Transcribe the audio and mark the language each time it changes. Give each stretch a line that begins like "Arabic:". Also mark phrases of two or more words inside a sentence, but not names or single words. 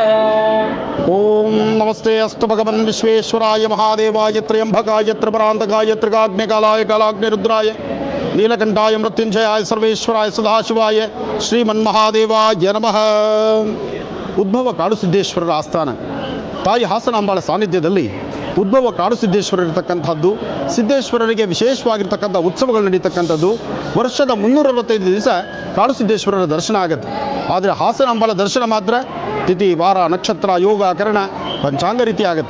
Sanskrit: ओम नमस्ते अस्तु भगवन् विश्वेश्वराय महादेवाय त्र्यंबकाय त्रिपुरान्तकाय त्रिकाग्निकालाय कालाग्निरुद्राय नीलकंठाय मृत्युंजयाय सर्वेश्वराय सदाशिवाय श्रीमन्महादेवाय नमः.
Kannada: ಉದ್ಭವ ಕಾಡುಸಿದ್ದೇಶ್ವರರ ಆಸ್ಥಾನ ತಾಯಿ ಹಾಸನಾಂಬಾಳ ಸಾನ್ನಿಧ್ಯದಲ್ಲಿ ಉದ್ಭವ ಕಾಡುಸಿದ್ದೇಶ್ವರ ಇರತಕ್ಕಂಥದ್ದು. ಸಿದ್ದೇಶ್ವರರಿಗೆ ವಿಶೇಷವಾಗಿರ್ತಕ್ಕಂಥ ಉತ್ಸವಗಳು ನಡೀತಕ್ಕಂಥದ್ದು. ವರ್ಷದ 365 ದಿವಸ ಕಾಡುಸಿದ್ದೇಶ್ವರರ ದರ್ಶನ ಆಗುತ್ತೆ. ಆದರೆ ಹಾಸನಾಂಬಾಳ ದರ್ಶನ ಮಾತ್ರ ತಿಥಿ ವಾರ ನಕ್ಷತ್ರ ಯೋಗ ಕರಣ ಪಂಚಾಂಗ ರೀತಿ ಆಗುತ್ತೆ.